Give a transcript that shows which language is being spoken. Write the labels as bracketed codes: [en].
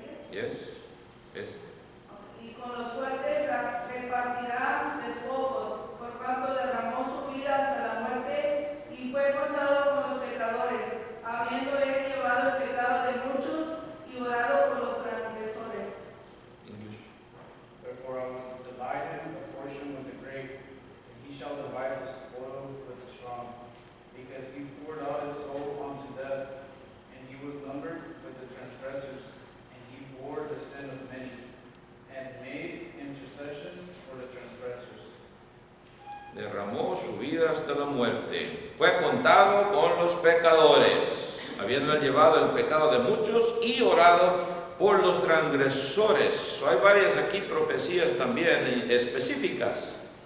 [en] Yes. [es] Y con los fuertes repartirá despojos, por cuanto derramó su vida hasta la muerte y fue contado con los pecadores, habiendo él llevado el pecado de muchos y orado por los transgresores. [en] English. Therefore I will divide him a portion with the great, and he shall divide the spoil with the strong, because he poured out his soul unto death, and he was numbered with the transgressors, and he bore the sin of many, and made intercession for the transgressors. [es] Derramó su vida hasta la muerte. Fue contado con los pecadores, habiendo llevado el pecado de muchos y orado por los transgresores. Hay varias aquí profecías también específicas.